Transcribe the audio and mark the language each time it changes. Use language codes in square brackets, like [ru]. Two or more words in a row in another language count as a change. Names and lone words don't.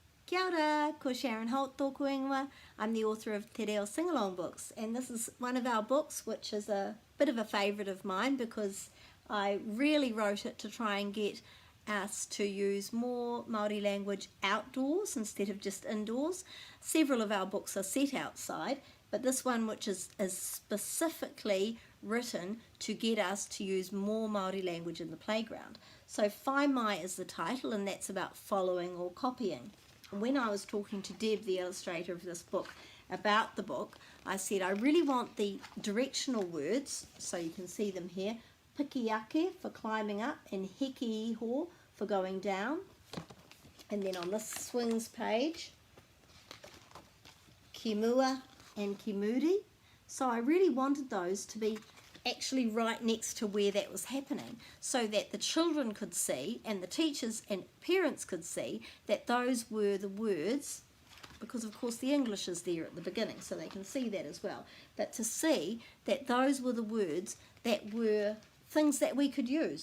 [mi] Kia ora, ko Sharon Holt tōku ingoa. [en] I'm the author of Te Reo Singalong books, and this is one of our books which is a bit of a favourite of mine because I really wrote it to try and get us to use more Māori language outdoors instead of just indoors. Several of our books are set outside, but this one, which is specifically written to get us to use more Māori language in the playground. So Whai Mai is the title, and that's about following or copying. When I was talking to Deb, the illustrator of this book, about the book, I said I really want the directional words, so you can see them here, pikiake for climbing up and [mi] heke iho [en] for going down. And then on this swings page, kimua and kimuri. So I really wanted those to be actually right next to where that was happening so that the children could see and the teachers and parents could see that those were the words, because of course the English is there at the beginning so they can see that as well, but to see that those were the words that were things that we could use.